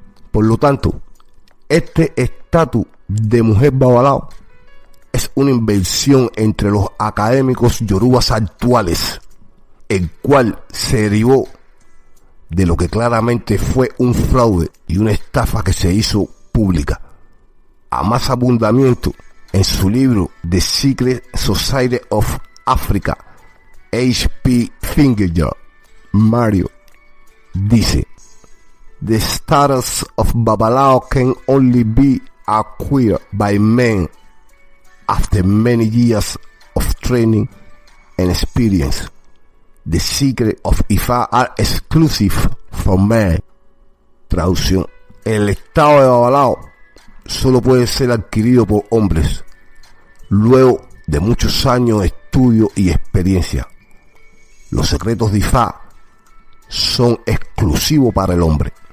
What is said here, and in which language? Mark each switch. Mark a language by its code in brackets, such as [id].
[es] Por lo tanto, este estatus de mujer Babalao es una invención entre los académicos yorubas actuales, el cual se derivó de lo que claramente fue un fraude y una estafa que se hizo pública. A más abundamiento, en su libro The Secret Society of Africa, H.P. [en] Finger Mario dice: The status of Babalao can only be acquired by men after many years of training and experience. The secret of Ifá are exclusive for men. [es] Traducción: el estado de Babalao solo puede ser adquirido por hombres, luego de muchos años de estudio y experiencia. Los secretos de Ifá son exclusivos para el hombre.